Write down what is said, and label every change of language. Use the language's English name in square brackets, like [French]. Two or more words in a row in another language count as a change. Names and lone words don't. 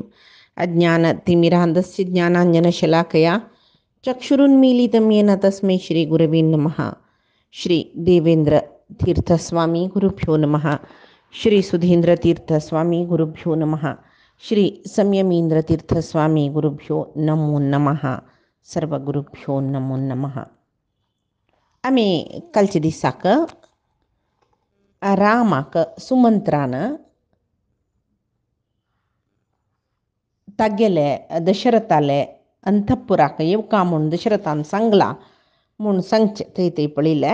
[Sanskrit] अज्ञानतिमिरान्धस्य ज्ञानाञ्जनशलाकया चक्षुरुन्मीलितं येन तस्मै श्रीगुरवे नमः। श्री देवेन्द्रतीर्थस्वामी गुरुभ्यो नमः। श्री सुधीन्द्रतीर्थस्वामी गुरुभ्यो नमः। श्री संयमीन्द्रतीर्थस्वामी गुरुभ्यो नमो नमः. सर्वगुरुभ्यो नमो नमः. [Konkani] आम्ही कालच्या दिसाक रामाक सुमंत्रानं तागेले दशरथाले अंतपुराक येवका म्हूण दशरथान सांगला म्हूण सांगचे थंय पळयले.